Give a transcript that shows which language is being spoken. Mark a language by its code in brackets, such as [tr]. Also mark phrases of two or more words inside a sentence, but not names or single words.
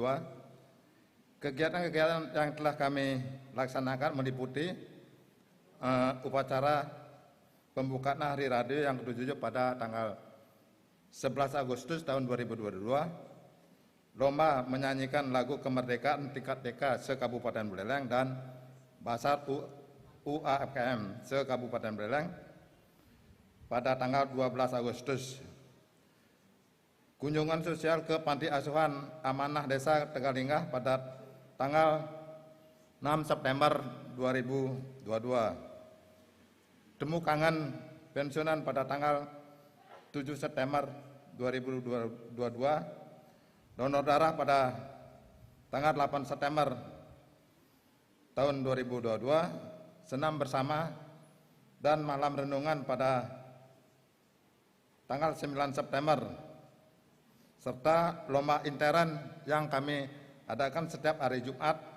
[id] Kegiatan-kegiatan yang telah kami laksanakan meliputi upacara pembukaan Hari Radio yang ke-77 pada tanggal 11 Agustus tahun 2022, lomba menyanyikan lagu kemerdekaan tingkat TK se-Kabupaten Buleleng dan Basar UAFKM se-Kabupaten Buleleng pada tanggal 12 Agustus. Kunjungan sosial ke Panti Asuhan Amanah Desa Tegalinggah pada tanggal 6 September 2022. Temu kangen pensiunan pada tanggal 7 September 2022. Donor darah pada tanggal 8 September tahun 2022. Senam bersama dan malam renungan pada tanggal 9 September. Serta lomba intern yang kami adakan setiap hari Jumat.